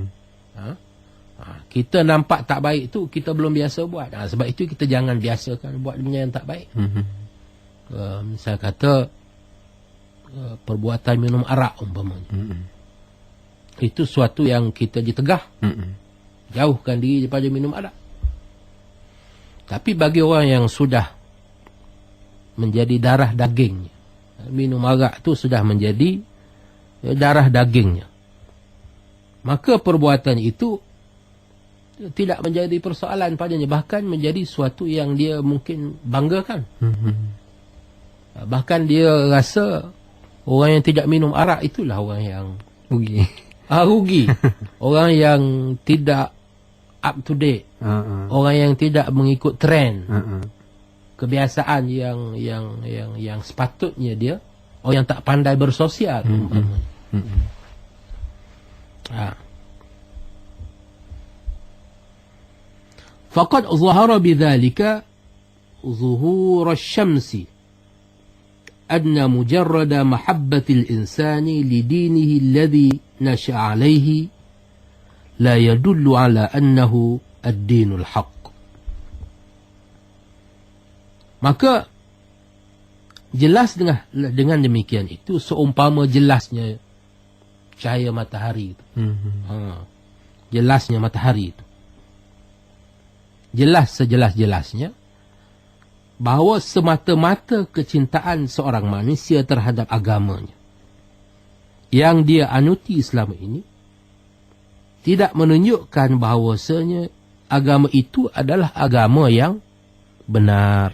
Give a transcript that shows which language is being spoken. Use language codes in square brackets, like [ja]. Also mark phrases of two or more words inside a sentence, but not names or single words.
[ms] Kita nampak tak baik tu, kita belum biasa buat. Sebab itu kita jangan biasakan buat benda yang tak baik. Misal kata perbuatan minum arak umpamanya. Itu suatu yang kita ditegah. Jauhkan diri daripada minum arak. Tapi bagi orang yang sudah menjadi darah dagingnya, minum arak tu sudah menjadi darah dagingnya, maka perbuatan itu tidak menjadi persoalan padanya, bahkan menjadi suatu yang dia mungkin banggakan. Bahkan dia rasa orang yang tidak minum arak itulah orang yang rugi. Rugi. Orang yang tidak [en] up to date. [ms] Orang yang tidak mengikut trend. Kebiasaan yang sepatutnya dia, orang yang tak pandai bersosial. [ar] فقد ظهر بذلك ظهور الشمس أن مجرد محبة الإنسان لدينه الذي نشأ عليه لا يدل على أنه الدين الحق. [ms] Maka jelas dengan demikian itu seumpama jelasnya cahaya matahari itu. Jelasnya matahari itu. Jelas sejelas-jelasnya bahawa semata-mata kecintaan seorang manusia terhadap agamanya yang dia anuti selama ini tidak menunjukkan bahawasanya agama itu adalah agama yang benar.